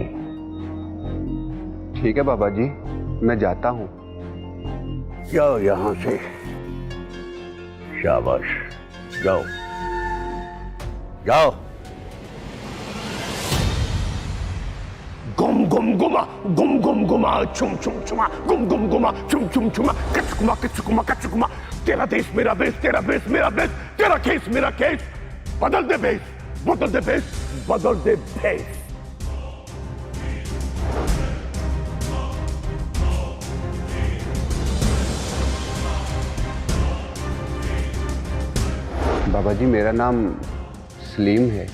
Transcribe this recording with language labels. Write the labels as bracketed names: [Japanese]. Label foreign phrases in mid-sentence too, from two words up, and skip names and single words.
[Hindi] ठीक है बाबा जी, मैं जाता हूँ। जाओ यहां से। शाबाश, जाओ जाओ। गुम गुम गुमा गुम गुम गुमा छुम छुम छुमा गुम गुम गुमा छुम छुम छुमा कचकुमा कचकुमा कचकुमा। तेरा देश मेरा बेस, तेरा बेस मेरा बेस, तेरा केस मेरा केस। बदल दे बेस, बदल दे बेस, बदल दे बेस। बाबा जी, मेरा नाम सलीम है।